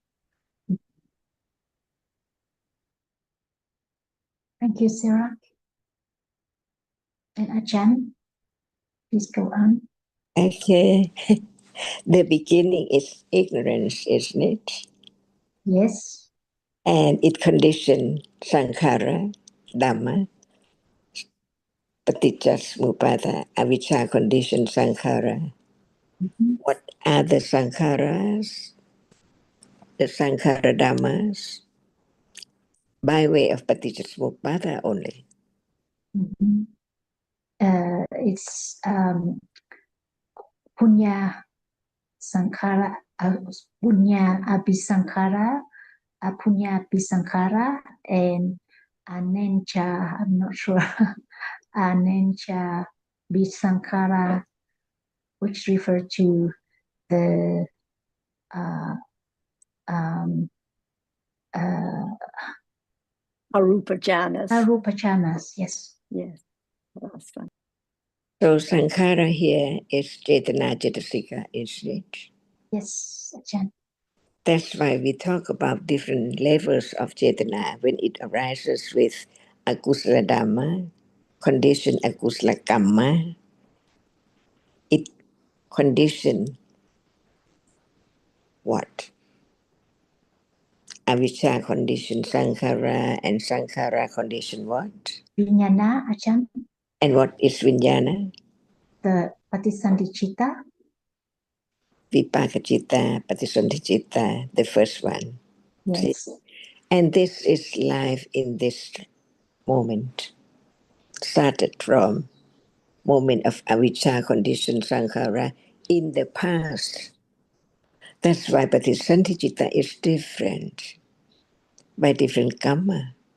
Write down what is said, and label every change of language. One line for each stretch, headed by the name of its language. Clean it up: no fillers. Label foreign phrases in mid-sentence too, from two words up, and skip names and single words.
English: Thank you, Sarah. And Ajahn, please go on. Okay. The beginning is ignorance, isn't it? Yes. And it conditioned sankhara, Dhamma,
Pali: paticca avijja
English: conditioned sankhara. Mm-hmm. What are the sankharas? The
Pali: sankhara Dhammas
English: by way of paticca only.
Pali: Mm-hmm. It's punya sankhara, punya abhisankhara, punya abhisankhara,
English: and anencha, I'm not sure,
Pali: anencha bisankhara,
English: which refer to the
Pali: Arupa jhanas. Arupa jhanas, yes.
English: Yes, last one. So sankhara here is
Pali: cetana cetasika,
English: isn't it? Yes, Ajahn. That's why we talk about different levels of cetana when it arises with
Pali: akusala dhamma,
English: condition
Pali: akusala kamma.
English: It condition what? Avijja condition sankhara, and sankhara condition what? Vijnana, Ajahn. And what is vijnana? The patisandhicitta.
Pali: Vipaka-citta, patisandhicitta,
English: the first one. See? Yes. And this is life in this moment. Started from moment of avijja condition sankhara in the past. That's why patisandhicitta is different by different karma.